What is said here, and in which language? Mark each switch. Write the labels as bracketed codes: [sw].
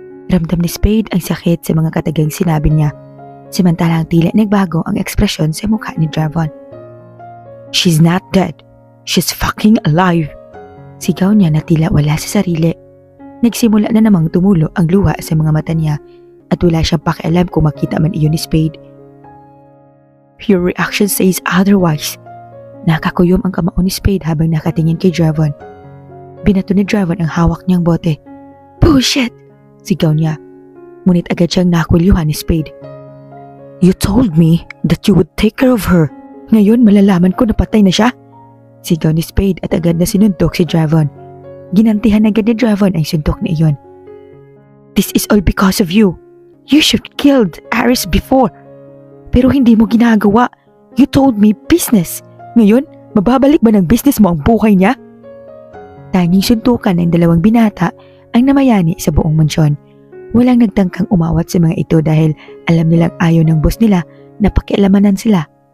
[tl] Ramdam ni Spade ang sakit sa mga katagang sinabi niya. Samantalang tila nagbago ang ekspresyon sa mukha ni Dravon. [en] She's not dead. She's fucking alive. [tl] Sigaw niya na tila wala sa sarili. Nagsimula na namang tumulo ang luha sa mga mata niya at wala siyang pakialam kung makita man iyon ni Spade. [en] Your reaction says otherwise. [tl] Nakakuyom ang kamao ni Spade habang nakatingin kay Dravon. Binato ni Dravon ang hawak niyang bote. [en] Bullshit! [tl] Sigaw niya. Ngunit agad siyang nakulyuhan ni Spade. [en] You told me that you would take care of her. [tl] Ngayon malalaman ko na patay na siya. Sigaw ni Spade at agad na sinuntok si Dravon. Ginantihan agad ni Dravon ang suntok na iyon. [en] This is all because of you. You should killed Ares before. [tl] Pero hindi mo ginagawa. [en] You told me business. [tl] Ngayon, mababalik ba ng business mo ang buhay niya? Tanging suntukan ng dalawang binata ang namayani sa buong mansyon. Walang nagtangkang umawat sa mga ito dahil alam nilang ayaw ng boss nila na pakialamanan sila.